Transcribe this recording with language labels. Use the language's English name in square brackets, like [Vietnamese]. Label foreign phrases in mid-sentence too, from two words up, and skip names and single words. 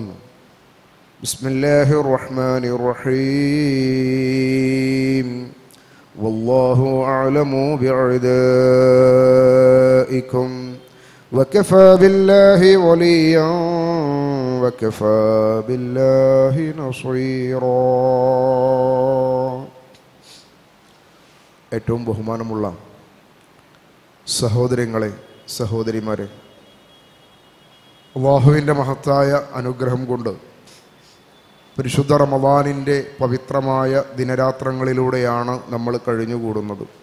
[Arabic] بسم الله الرحمن الرحيم. والله أعلم بأعدائكم وكفى بالله وليا وكفى بالله نصيرا. [Malayalam] ഏറ്റവും ബഹുമാനമുള്ള സഹോദരങ്ങളെ, സഹോദരിമാരെ, അല്ലാഹുവിൻ്റെ മഹത്തായ അനുഗ്രഹം കൊണ്ട് പരിശുദ്ധ റമദാനിൻ്റെ പവിത്രമായ ദിനരാത്രങ്ങളിലൂടെയാണ് നമ്മൾ കഴിഞ്ഞുകൂടുന്നത്.